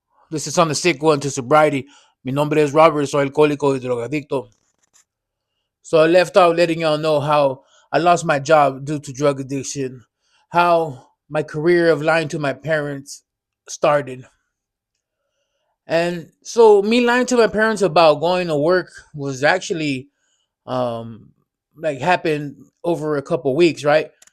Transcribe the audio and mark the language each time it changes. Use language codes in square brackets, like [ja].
[en] This is on the sick one to sobriety. [es] Mi nombre es Robert, soy alcohólico y drogadicto. [en] So I left out letting y'all know how I lost my job due to drug addiction, how my career of lying to my parents started. And so me lying to my parents about going to work was actually um like happened over a couple weeks, right?